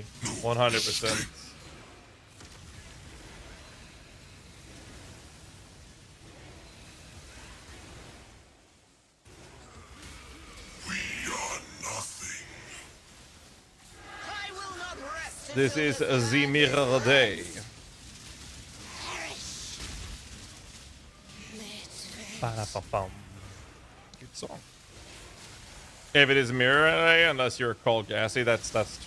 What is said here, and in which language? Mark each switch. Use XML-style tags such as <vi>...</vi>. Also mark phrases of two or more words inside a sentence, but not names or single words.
<en>100%. This is the mirror day. Ba-da-ba-bum. Good song. If it is mirror day, unless you're called GHAZZY, that's true.</en>